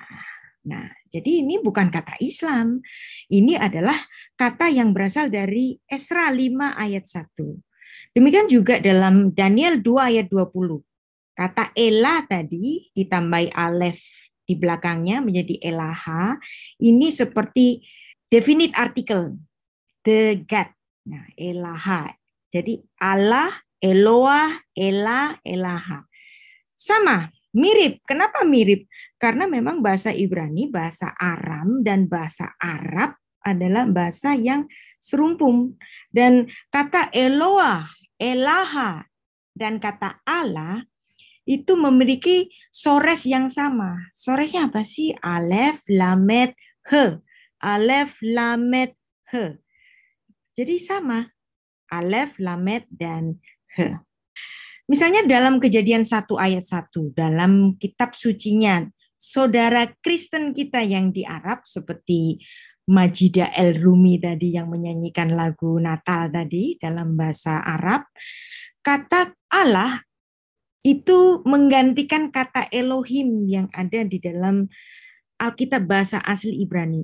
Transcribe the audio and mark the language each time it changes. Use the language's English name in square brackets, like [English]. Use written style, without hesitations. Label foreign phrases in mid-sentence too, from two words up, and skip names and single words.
[Indonesian] Nah, jadi ini bukan kata Islam. Ini adalah kata yang berasal dari Esra 5 ayat 1. Demikian juga dalam Daniel 2 ayat 20. Kata Elah tadi ditambahi alef di belakangnya menjadi Elaha. Ini seperti [English] definite article, the God. [Indonesian] Nah, Elaha. Jadi Allah, Eloah, Elah, Elaha. Sama, mirip. Kenapa mirip? Karena memang bahasa Ibrani, bahasa Aram, dan bahasa Arab adalah bahasa yang serumpun. Dan kata Eloah, Elaha, dan kata Allah itu memiliki sores yang sama. Soresnya apa sih? [Hebrew] Alef, lamet, he. Alef, lamet, he. [Indonesian] Jadi sama. [Hebrew] Alef, lamet, [Indonesian] dan he. Misalnya dalam Kejadian 1 ayat 1, dalam kitab sucinya, saudara Kristen kita yang di Arab, seperti Majida El-Rumi tadi yang menyanyikan lagu Natal tadi dalam bahasa Arab, kata Allah itu menggantikan kata Elohim yang ada di dalam Alkitab bahasa asli Ibrani.